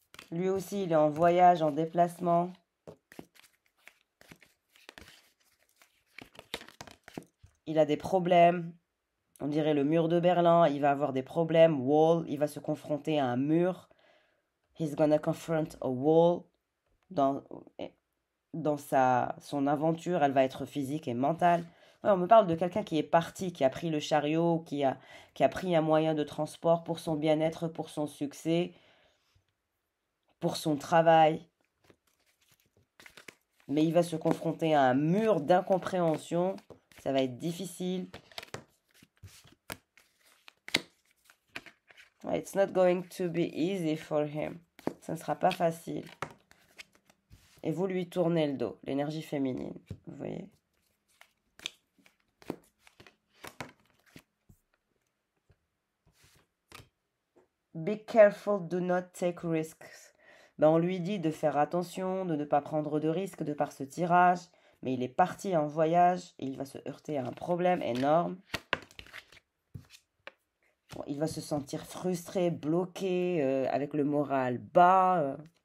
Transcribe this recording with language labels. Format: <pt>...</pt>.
<fr>Lui aussi, il est en voyage, en déplacement. Il a des problèmes. On dirait le mur de Berlin. Il va avoir des problèmes. Wall. Il va se confronter à un mur.</fr> <en>He's gonna confront a wall.</en> <fr>Dans son aventure, elle va être physique et mentale. Ouais, on me parle de quelqu'un qui est parti, qui a pris le chariot, qui a pris un moyen de transport pour son bien-être, pour son succès, pour son travail. Mais il va se confronter à un mur d'incompréhension. Ça va être difficile.</fr> <en>It's not going to be easy for him.</en> <fr>Ça ne sera pas facile. Et vous lui tournez le dos, l'énergie féminine. Vous voyez?</fr> <en>Be careful, do not take risks.</en> <fr>Ben, on lui dit de faire attention, de ne pas prendre de risques de par ce tirage. Mais il est parti en voyage et il va se heurter à un problème énorme. Bon, il va se sentir frustré, bloqué, avec le moral bas.</fr>